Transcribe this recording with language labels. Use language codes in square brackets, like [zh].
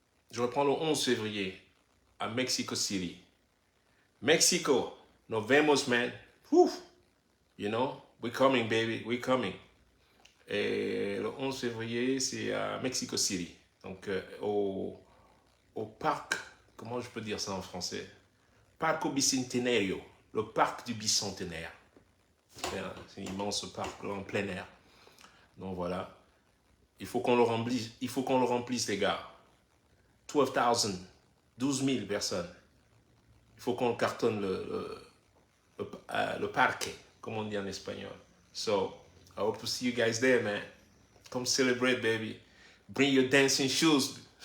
[fr] Je reprends le 11 février à Mexico City. [es] Mexico, nos vemos, [en] man. [es] Whew. [en] You know, we're coming, baby, we're coming. [fr] Et le 11 février, c'est à Mexico City. Donc, au parc, comment je peux dire ça en français? Parco Bicentenario, le parc du bicentenaire. C'est un immense parc en plein air. Donc voilà. Il faut qu'on le remplisse, les gars. 12,000 12 000 personnes. Il faut qu'on cartonne le parquet, comme on dit en espagnol. [en] So, I hope to see you guys there, man. Come celebrate, baby. Bring your dancing shoes.